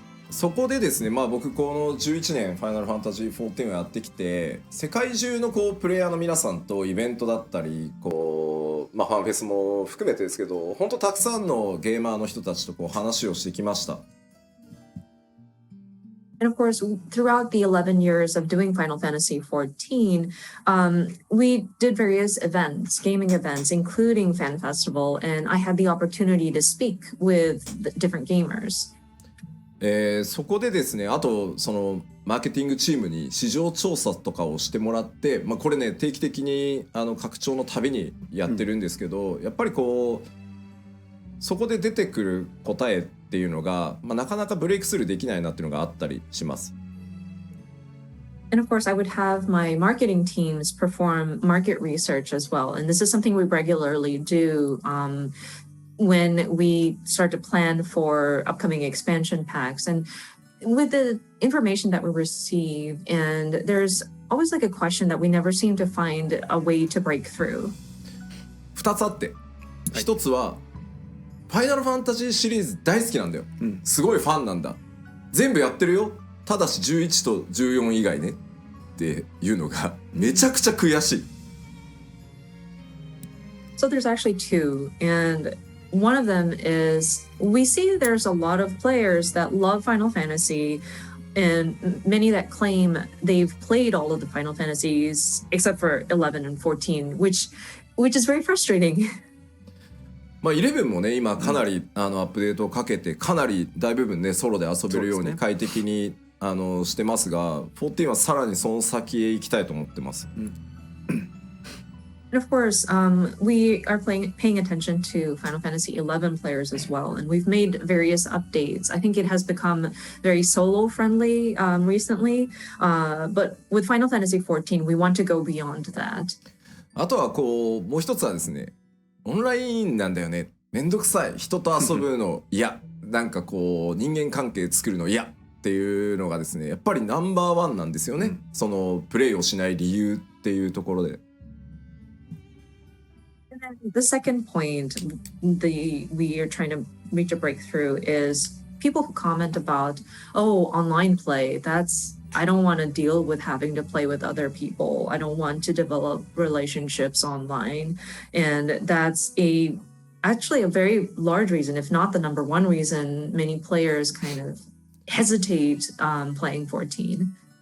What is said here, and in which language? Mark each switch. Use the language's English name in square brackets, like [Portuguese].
[Japanese] そこでですね、まあ僕この11年ファイナルファンタジー14をやってきて、世界中のこうプレイヤーの皆さんとイベントだったり、こうまあファンフェスも含めてですけど、本当たくさんのゲーマーの人たちとこう話をしてきました。 [English] And of course, throughout the 11 years of doing Final Fantasy XIV, we did various events, gaming events, including Fan Festival, and I had the opportunity to speak with the different gamers. [Japanese] そこでですね、あとそのマーケティングチームに市場調査とかをしてもらって、まあ、これね定期的に拡張のたびにやってるんですけど、やっぱりこうそこで出てくる答えっていうのが、まあ、なかなかブレイクスルーできないなっていうのがあったりします。 [English] And of course, I would have my marketing teams perform market research as well. And this is something we regularly do when we start to plan for upcoming expansion packs. And with the information that we receive, and there's always like a question that we never seem to find a way to break through. [Japanese] 2つあって、1つはファイナルファンタジーシリーズ大好きなんだよ、すごいファンなんだ、全部やってるよ、ただし11と14以外ねっていうのがめちゃくちゃ悔しい。 [English] So there's actually two, and one of them is we see there's a lot of players that love Final Fantasy and many that claim they've played all of the Final Fantasies except for 11 and 14, which is very frustrating. [Japanese] まあ11もね今かなりアップデートをかけてかなり大部分ねソロで遊べるように快適にしてますが、14はさらにその先へ行きたいと思ってます。 [English] And of course, we are paying attention to Final Fantasy XI players as well, and we've made various updates. I think it has become very solo friendly recently, but with Final Fantasy XIV, we want to go beyond that. [Japanese] あとはこうもう一つはですね、オンラインなんだよね、めんどくさい、人と遊ぶの嫌、なんかこう人間関係作るの嫌っていうのがですね、やっぱりナンバーワンなんですよね、そのプレイをしない理由っていうところで。 [English] The second point we are trying to reach a breakthrough is people who comment about, oh, online play, I don't want to deal with having to play with other people. I don't want to develop relationships online. And that's actually a very large reason, if not the number one reason, many players kind of hesitate playing 14.